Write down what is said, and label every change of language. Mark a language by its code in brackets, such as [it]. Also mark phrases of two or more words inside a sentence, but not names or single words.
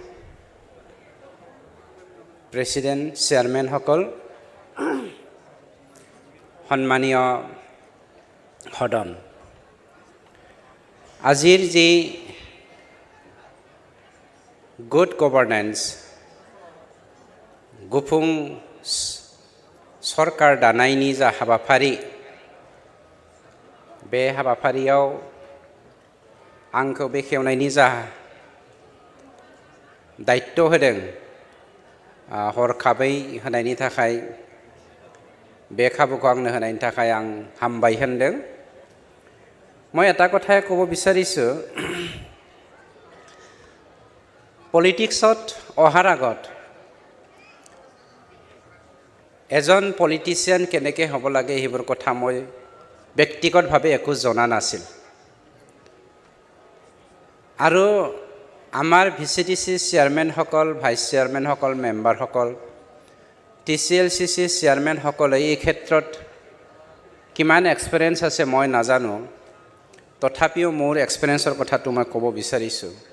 [as] প্ৰেসিডেন্ট চেয়াৰম্যান সকল সন্মানীয় সদন আজিৰ যি [en] good governance [brx] গুফুং सरकार दानायनि जा हाबाफारि बे हाबाफारियाव आंखौ बेखेवनायनि जा दायित्व होदों हरखाबै होनायनि थाखाय बे खाबुखौ आंनो होनायनि थाखाय आं हामबाय होनदों [as] মই এটা কথাই ক'ব বিচাৰিছো পলিটিক্সত অহাৰ আগত এজন পলিটিচিয়ান কেনেকৈ হ'ব লাগে সেইবোৰ কথা মই ব্যক্তিগতভাৱে একো জনা নাছিল আৰু আমাৰ VCDC চেয়াৰম্যান সকল ভাইস চেয়াৰম্যান সকল মেম্বাৰ সকল TCLCC চেয়াৰম্যান সকলে এই ক্ষেত্ৰত কিমান এক্সপেৰিয়েন্স আছে মই নাজানো তথাপিও মোৰ এক্সপেৰিয়েন্সৰ কথাটো মই ক'ব বিচাৰিছো